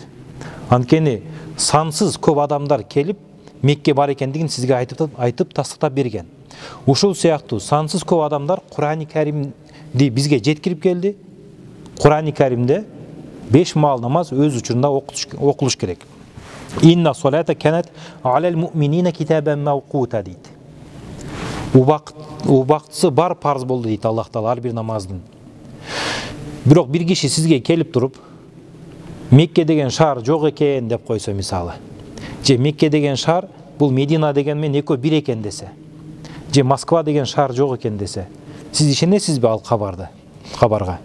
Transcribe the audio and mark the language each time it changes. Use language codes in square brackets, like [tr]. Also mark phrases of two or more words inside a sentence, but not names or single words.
[ky] Анткени сансыз көп адамдар келип Мекке бар экендигин сизге айтып тастыктап берген. Ушул сыяктуу сансыз көп адамдар Куран-ы Каримди бизге жеткирип келди. Куран-ы Каримде 5 маал намаз өз учурунда окулуш керек. [ar] إن الصلاة كانت على المؤمنين كتابا موقوتا дейт. [ky] Убактысы бар парз болду дейт Аллах Таала ар бир намаздын. Бирок бир киши сизге келип туруп Мекке деген шаар жок экен деп койсо мисалы, же Мекке деген шаар бул Медина деген менен экөө бир экен десе, же Москва деген шаар жок экен десе, сиз ишенесизби ал кабарга?